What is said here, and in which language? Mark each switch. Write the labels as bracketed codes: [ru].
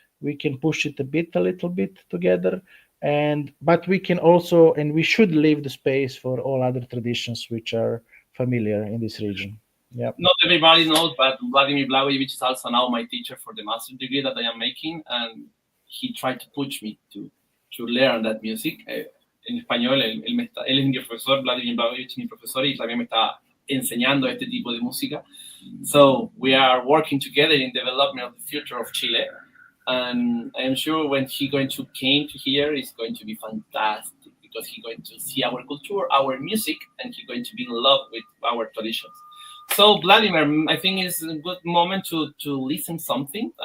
[en] We can push it a little bit together, and but we can also and we should leave the space for all other traditions which are familiar in this region. Yeah. Not everybody knows, but Vladimir Blagojevic is also now my teacher for the master's degree that I am making, and he tried to push me to learn that music. [es] En español, él es mi profesor, Vladimir Blagojevic es mi profesor y también me está enseñando este tipo de música. [en] So we are working together in development of the future of Chile. And I am sure when he going to came to here, it's going to be fantastic because he's going to see our culture, our music, and he's going to be in love with our traditions. So Vladimir, I think it's a good moment to listen something.